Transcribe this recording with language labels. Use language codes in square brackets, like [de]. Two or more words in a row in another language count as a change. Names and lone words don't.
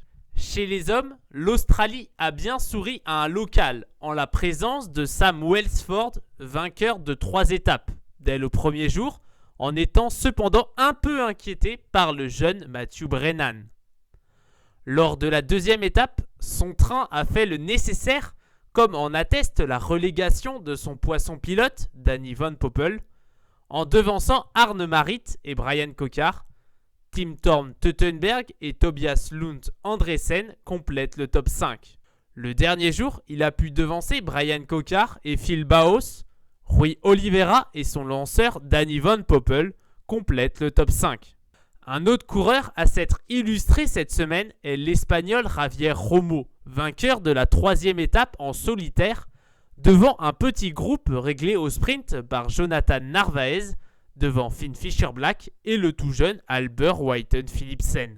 [fr] Chez les hommes, l'Australie a bien souri à un local en la présence de Sam Welsford, vainqueur de 3 étapes dès le premier jour, en étant cependant un peu inquiété par le jeune Matthew Brennan. Lors de la deuxième étape, son train a fait le nécessaire, comme en atteste la relégation de son poisson pilote, Danny Van Poppel, en devançant Arne Marit et Brian Kocar. Tim Thorn Teutenberg et Tobias Lund Andresen complètent le top 5. Le dernier jour, il a pu devancer Brian Kocar et Phil Baos. Rui Oliveira et son lanceur Danny Van Poppel complètent le top 5. Un autre coureur à s'être illustré cette semaine est l'Espagnol Javier Romo, vainqueur de la troisième étape en solitaire, devant un petit groupe réglé au sprint par Jonathan Narvaez, devant Finn Fischer-Black et le tout jeune Albert Whiten Philipsen.